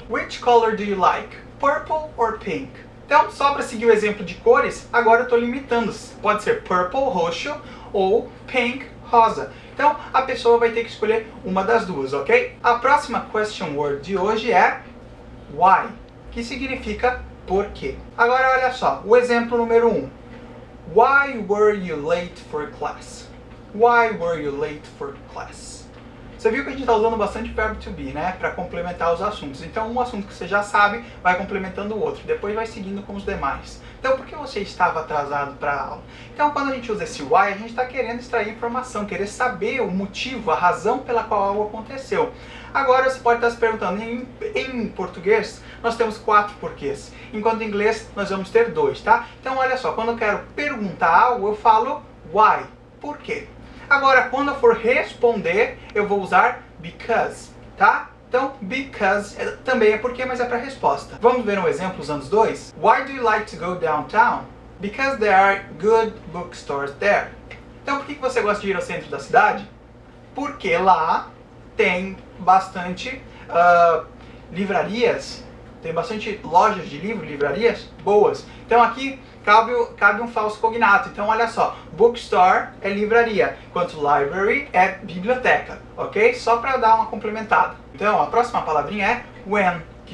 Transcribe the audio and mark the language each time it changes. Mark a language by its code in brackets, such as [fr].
[en] Which color do you like? Purple or pink? [pt] Então, só para seguir o exemplo de cores, agora eu estou limitando. Pode ser purple, roxo, ou pink, rosa. Então, a pessoa vai ter que escolher uma das duas, ok? A próxima question word de hoje é why, que significa por quê. Agora olha só, o exemplo número 1. [en] Why were you late for class? Why were you late for class? [pt] Você viu que a gente está usando bastante verbo to be, né? Para complementar os assuntos. Então um assunto que você já sabe vai complementando o outro. Depois vai seguindo com os demais. Então por que você estava atrasado para a aula? Então quando a gente usa esse why, a gente está querendo extrair informação, querer saber o motivo, a razão pela qual algo aconteceu. Agora você pode estar se perguntando, em português nós temos 4 porquês, enquanto em inglês nós vamos ter 2, tá? Então olha só, quando eu quero perguntar algo, eu falo why, por quê? Agora, quando eu for responder, eu vou usar because, tá? Então, because também é porque, mas é para resposta. Vamos ver um exemplo usando os dois? [en] Why do you like to go downtown? Because there are good bookstores there. [pt] Então, por que você gosta de ir ao centro da cidade? Porque lá tem bastante livrarias, tem bastante lojas de livro, livrarias boas. Então aqui cabe um falso cognato. Então olha só, bookstore é livraria, enquanto library é biblioteca, ok? Só para dar uma complementada. Então a próxima palavrinha é when, que